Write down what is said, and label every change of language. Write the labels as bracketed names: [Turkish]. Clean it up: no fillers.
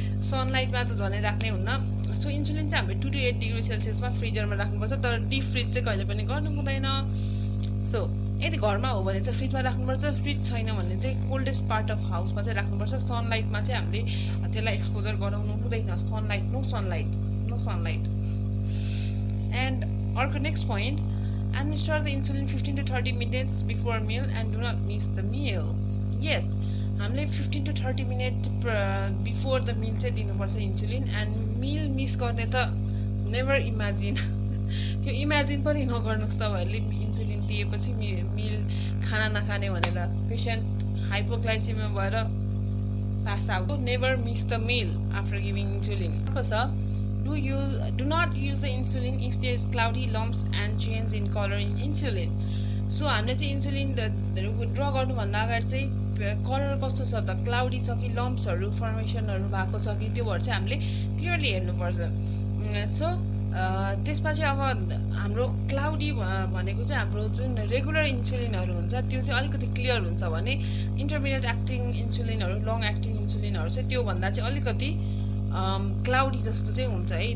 [Nepali] सनलाइटमा त झनै राख्नै हुन्न. सो इन्सुलिन चाहिँ हामीले 2 to 8 डिग्री सेल्सियसमा फ्रिजरमा राख्नुपर्छ, तर डिप फ्रिज चाहिँ कहिले पनि गर्नु हुँदैन. सो यदि घरमा हो भने चाहिँ फ्रिजमा राख्नुपर्छ. फ्रिज छैन भने चाहिँ कोल्डेस्ट पार्ट अफ हाउसमा चाहिँ राख्नुपर्छ. सनलाइटमा चाहिँ हामीले त्यसलाई एक्सपोजर गराउनु हुँदैन. No sunlight. [English] And अर्को next point, administer the insulin 15 to 30 minutes before meal and do not miss the meal. Yes, हामीले 15 to 30 minutes before the meal चाहिँ दिनुपर्छ insulin. [Nepali] एन्ड मिल मिस गर्ने त नेभर इमेजिन. त्यो imagine पनि नगर्नुहोस् तपाईहरुले. इन्सुलिन दिएपछि मिल खाना नखाने भनेर पेशेन्ट हाइपोग्लाइसेमिया भएर pass out. [English] So never miss the meal after giving insulin. Do not use the insulin if there is cloudy lumps and change in color in insulin. [Nepali] So हामीले चाहिँ इन्सुलिन ड्र गर्नुभन्दा अगाडि चाहिँ colour कस्तो छ त, cloudy छ कि लम्प्सहरू फर्मेसनहरू भएको छ कि त्योहरू चाहिँ हामीले क्लियरली हेर्नुपर्छ. सो त्यसमा चाहिँ अब हाम्रो क्लाउडी भनेको चाहिँ हाम्रो जुन रेगुलर इन्सुलिनहरू हुन्छ त्यो चाहिँ अलिकति क्लियर हुन्छ भने इन्टरमिडिएट एक्टिङ इन्सुलिनहरू, लङ एक्टिङ इन्सुलिनहरू चाहिँ त्योभन्दा चाहिँ अलिकति क्लाउडी जस्तो चाहिँ हुन्छ है.